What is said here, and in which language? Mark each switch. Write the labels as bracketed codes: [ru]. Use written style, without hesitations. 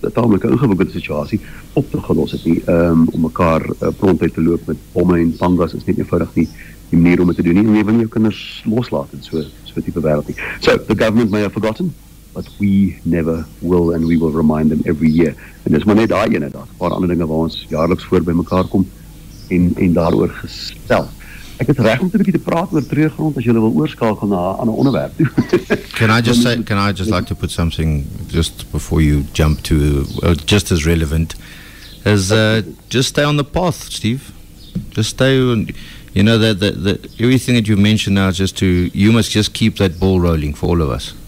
[af] 'n taamlik ingewikkelde situasie op te gelos het nie. Om mekaar prontuit te loop met bomme en pangas is net eenvoudig nie die manier om dit te doen nie, en jy wil jou kinders loslaat in so tipe wêreld nie. [en] So, the government may have forgotten, but we never will, and we will remind them every year. [af] En dis maar net daai ene daar, 'n paar ander dinge waar ons jaarliks voor by mekaar kom en daaroor gestel. Ek het reg om 'n bietjie te praat oor treurgrond as jy wil oorskakel na 'n ander onderwerp. [en] Can I just like to put something just before you jump to just as relevant as just stay on the path, Steve. Just stay on. You know, the everything that you mentioned now is you must just keep that ball rolling for all of us.